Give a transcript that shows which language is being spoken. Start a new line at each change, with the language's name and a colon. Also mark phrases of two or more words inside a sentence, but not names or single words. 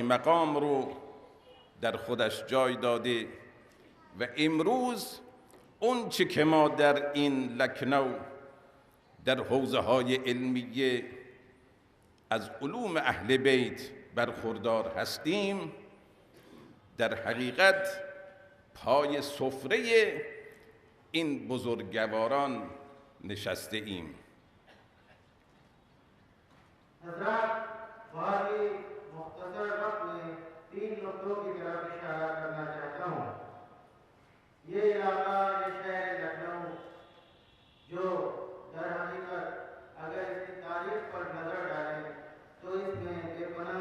Persian: مقام رو در خودش جای داده و امروز اون چه که ما در این لکنو در حوزه های علمیه از علوم اهل بیت برخوردار هستیم، در حقیقت پای سفره این بزرگواران نشسته ایم.
Urdu: حضرات بہت ہی مختصر وقت میں 3 نکتوں کی طرف اشارہ کرنا چاہتا ہوں. یہ علاقہ، یہ شہر لکھنؤ، جو در حقیقت اگر اس کی تاریخ پر نظر ڈالیں تو اس میں بے پناہ